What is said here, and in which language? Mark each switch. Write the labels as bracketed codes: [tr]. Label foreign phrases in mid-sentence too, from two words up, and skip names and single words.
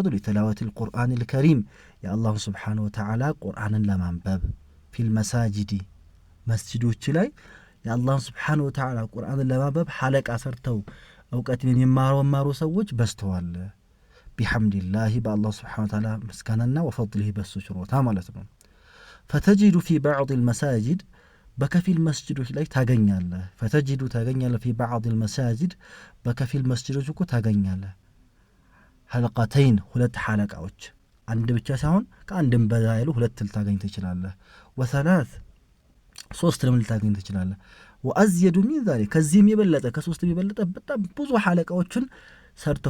[ar] لتلاوة القرآن الكريم [am] የአላህ [ar] سبحانه وتعالى [am] ቁርአንን ለማንበብ [ar] في المساجد [am] መስጂዶች ላይ የአላህ [ar] سبحانه وتعالى [am] ቁርአንን ለማንበብ ሐለቃ ሰርተው ዕውቀትን የሚማሩ ሰዎች በስተዋል። ቢሐምዲላህ በአላህ [ar] سبحانه وتعالى [am] ምስጋናና ወፈድሊሂ በሱ ችሮታ ማለት ነው። [ar] فتجد في بعض المساجد [am] በከፊል መስጂዶች ላይ ታገኛለህ። فتجد ታገኛለህ [ar] في بعض المساجد [am] በከፊል መስጂዶች እኮ ታገኛለህ ሐለቃተይን ሁለት ሐለቃዎች፣ አንድ ብቻ ሳይሆን ከአንድም በላይ ያሉ ሁለት ልታገኝ ትችላለህ። ወሰላስ ሶስት ልታገኝ ትችላለህ። [ar] وأزيد من ذلك [am] ከዚህም የበለጠ ከሶስት የበለጠ በጣም ብዙ ሐለቃዎችን ሰርተው